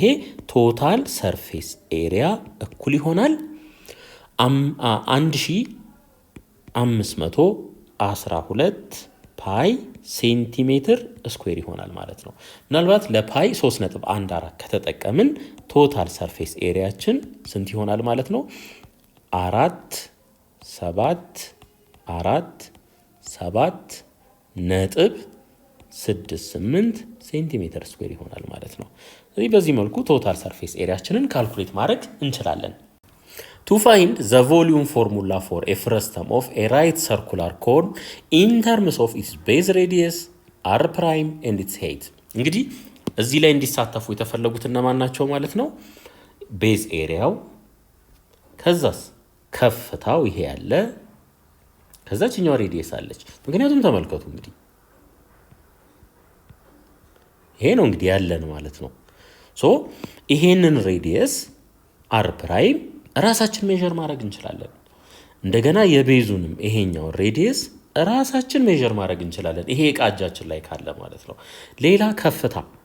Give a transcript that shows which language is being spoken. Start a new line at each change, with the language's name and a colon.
Amharic: ይሄ ቶታል ሰርፌስ ኤሪያ እኩል ይሆናል 1512 ፓይ ሴንቲሜትር ስኩዌር ይሆናል ማለት ነው። ምናልባት ለፓይ 3.14 ከተጠቀምን ቶታል ሰርፌስ ኤሪያችን ስንት ይሆናል ማለት ነው? 4.748 ሴንቲሜትር ስኩዌር ይሆናል ማለት ነው። ስለዚህ በዚህ መልኩ ቶታል ሰርፌስ ኤሪያችንን ካልኩሌት ማድረግ እንችላለን።
English: To find the volume formula for a frustum of a right circular cone in terms of its base radius, r prime and its height.
Amharic: እንግዲህ እዚህ ላይ እንዲሳተፉ የተፈለጉት እነማን ናቸው ማለት ነው? ቤዝ ኤሪያው፣ ከዛስ ከፍታው ይሄ ያለ፣ ከዛችኛው ሬዲየስ አለች። ምክንያቱም ተመልከቱ እንግዲህ ይሄ ነው እንግዲህ ያለን ማለት ነው። ሶ ይሄንን ሬዲየስ አር ፕራይም ራሳችን ሜዠር ማድረግ እንችላለን። እንደገና የቤዙንም ይሄኛውን ሬዲየስ ራሳችን ሜዠር ማድረግ እንችላለን። ይሄ ዕቃ እጃችን ላይ ካለ ማለት ነው። ሌላ ከፍታ፣